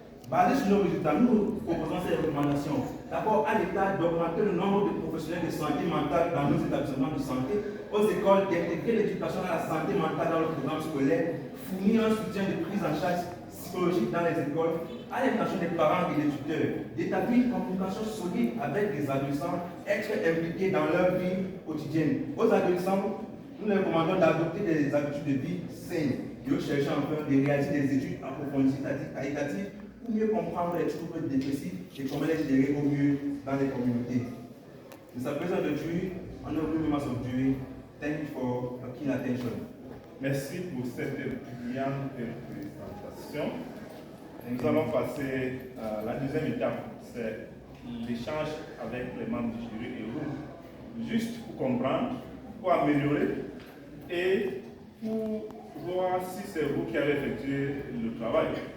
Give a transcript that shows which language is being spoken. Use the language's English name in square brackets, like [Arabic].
[French] Basé sur nos résultats, nous proposons ces recommandations. D'abord, à l'État d'augmenter le nombre de professionnels de santé mentale dans nos établissements de santé, aux écoles d'intégrer l'éducation à la santé mentale dans le programme scolaire, fournir un soutien de prise en charge psychologique dans les écoles, à l'intention des parents et des tuteurs, d'établir une communication solide avec les adolescents, être impliqués dans leur vie quotidienne. Aux adolescents, nous leur recommandons d'adopter des habitudes de vie saines, de chercher enfin de réaliser des études approfondies, c'est-à-dire qualitatives, pour mieux comprendre les troubles dépressifs et comment les gérer au mieux dans les communautés. [English] Mr. President of the jury, honorable members of the jury, thank you for your keen attention. [French] Merci pour cette brillante présentation. Nous allons passer à la deuxième étape, c'est l'échange avec les membres du jury et vous, juste pour comprendre, pour améliorer et pour voir si c'est vous qui avez effectué le travail.